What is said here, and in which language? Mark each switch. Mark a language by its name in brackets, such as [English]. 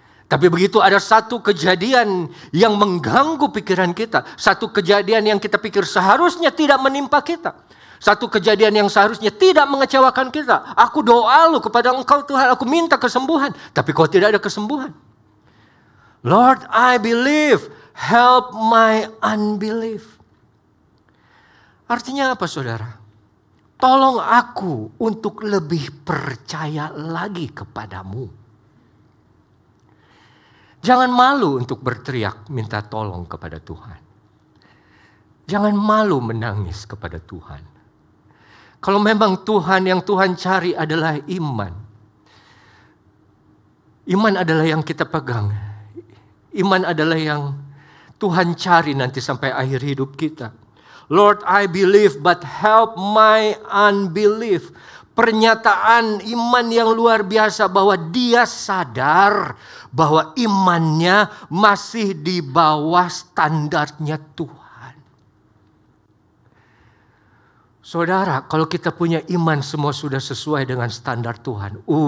[Indonesian] Tapi begitu ada satu kejadian yang mengganggu pikiran kita. Satu kejadian yang kita pikir seharusnya tidak menimpa kita. Satu kejadian yang seharusnya tidak mengecewakan kita. Aku doa lu kepada Engkau Tuhan, aku minta kesembuhan. Tapi kok tidak ada kesembuhan. [English] Lord, I believe, help my unbelief. [Indonesian] Artinya apa, saudara? Tolong aku untuk lebih percaya lagi kepadamu. Jangan malu untuk berteriak minta tolong kepada Tuhan. Jangan malu menangis kepada Tuhan. Kalau memang Tuhan yang Tuhan cari adalah iman. Iman adalah yang kita pegang. Iman adalah yang Tuhan cari nanti sampai akhir hidup kita. [English] Lord, I believe but help my unbelief. [Indonesian] Pernyataan iman yang luar biasa bahwa dia sadar bahwa imannya masih di bawah standarnya Tuhan. Saudara, kalau kita punya iman semua sudah sesuai dengan standar Tuhan.